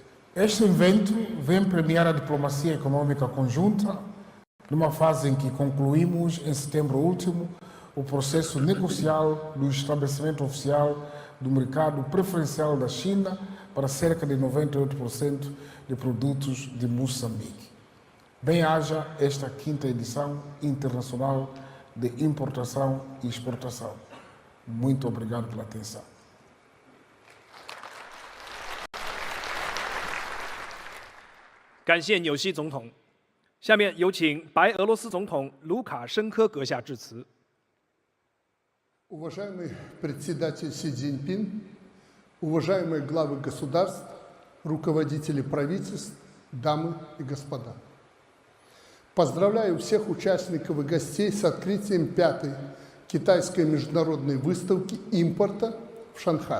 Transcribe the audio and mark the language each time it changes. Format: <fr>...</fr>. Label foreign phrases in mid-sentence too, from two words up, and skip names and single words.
<pt>Este evento vem premiar a diplomacia econômica conjunta, numa fase em que concluímos, em setembro último, o processo negocial do estabelecimento oficial do mercado preferencial da China para cerca de 98% de produtos de Moçambique. Bem-haja esta quinta edição internacional de importação e exportação. Muito obrigado pela atenção.</pt> <zh>感谢纽西总统。下面有请白俄罗斯总统卢卡申科阁下致辞。</zh> <ru>Уважаемый председатель Си Цзиньпин, уважаемые главы государств, руководители правительств, дамы и господа! Поздравляю всех участников и гостей с открытием 5-й китайской международной выставки импорта в Шанхае.</ru>